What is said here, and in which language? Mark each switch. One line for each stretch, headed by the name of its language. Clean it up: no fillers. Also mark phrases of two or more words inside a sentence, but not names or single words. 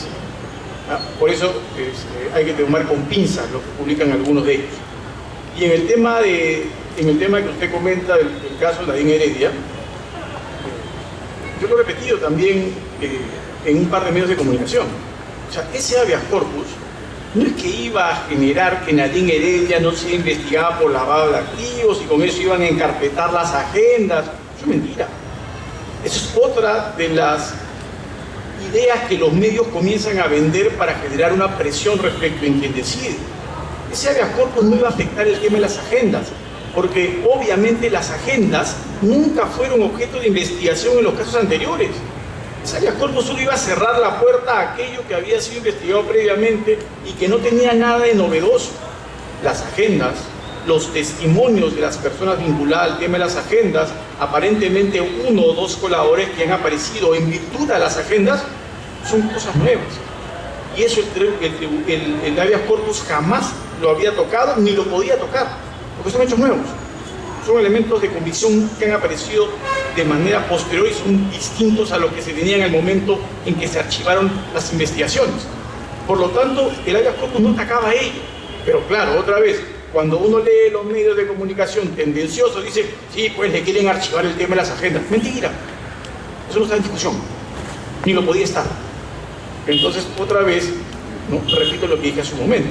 Spanish: Por eso hay que tomar con pinzas lo que publican algunos de ellos. Y en el tema que usted comenta del caso de Nadine Heredia, yo lo he repetido también en un par de medios de comunicación. O sea, ese
Latin: habeas corpus
Spanish: no es que iba a generar que Nadine Heredia no sea investigada por lavado de activos y con eso iban a encarpetar las agendas. Eso es mentira. Eso es otra de las ideas que los medios comienzan a vender para generar una presión respecto en quien decide. Ese
Latin: habeas corpus
Spanish: no iba a afectar el tema de las agendas, porque obviamente las agendas nunca fueron objeto de investigación en los casos anteriores. Ese
Latin: habeas corpus
Spanish: solo iba a cerrar la puerta a aquello que había sido investigado previamente y que no tenía nada de novedoso. Las agendas, los testimonios de las personas vinculadas al tema de las agendas, aparentemente uno o dos colaboradores que han aparecido en virtud de las agendas, son cosas nuevas. Y eso el
Latin: habeas corpus
Spanish: jamás lo había tocado ni lo podía tocar, porque son hechos nuevos. Son elementos de convicción que han aparecido de manera posterior y son distintos a lo que se tenía en el momento en que se archivaron las investigaciones. Por lo tanto, el
Latin: habeas corpus
Spanish: no atacaba a ello. Pero claro, otra vez, cuando uno lee los medios de comunicación tendenciosos, dice, sí, pues le quieren archivar el tema de las agendas. Mentira, eso no está en discusión, ni lo podía estar. Entonces, otra vez, ¿no?, repito lo que dije hace un momento.